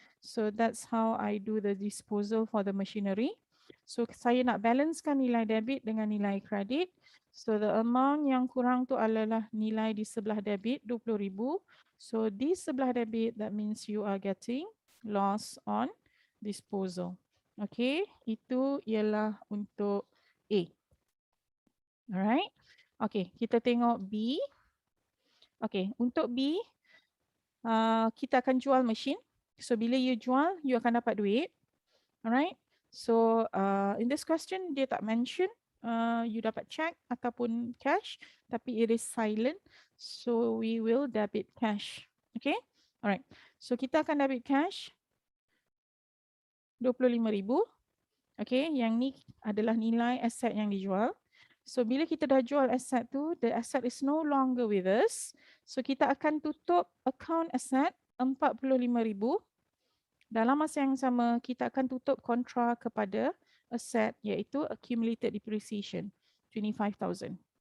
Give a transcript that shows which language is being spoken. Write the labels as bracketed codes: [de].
[en] So that's how I do the disposal for the machinery. [ms] So saya nak balancekan nilai debit dengan nilai kredit. So the amount yang kurang tu adalah nilai di sebelah debit 20,000. [en] So [ms] di sebelah debit [en] that means you are getting loss on disposal. [ms] Okay. Itu ialah untuk A. Alright. Okay, kita tengok B. Okay, untuk B, kita akan jual mesin. So, bila you jual, you akan dapat duit. Alright. [en] So, in this question, [ms] dia tak mention you dapat check ataupun cash, tapi [en] it is silent. So, we will debit cash. Okay. Alright. [ms] So, kita akan debit cash 25,000. Okay, yang ni adalah nilai aset yang dijual. [en] So, [ms] bila kita dah jual aset tu, [en] the asset is no longer with us. [ms] So, kita akan tutup account asset 45,000. Dalam masa yang sama, kita akan tutup kontra kepada aset iaitu accumulated depreciation 25,000.